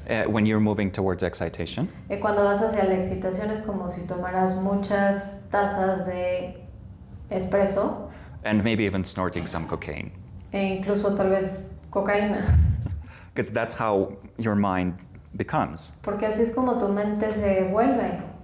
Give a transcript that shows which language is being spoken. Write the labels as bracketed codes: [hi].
[en] When you're moving towards excitation. [es] Cuando vas hacia la excitación es como si tomaras muchas tazas de espresso [en] And maybe even snorting some cocaine. [es] e incluso tal vez cocaína. [en] Because that's how your mind becomes. [es] Porque así es como tu mente se vuelve.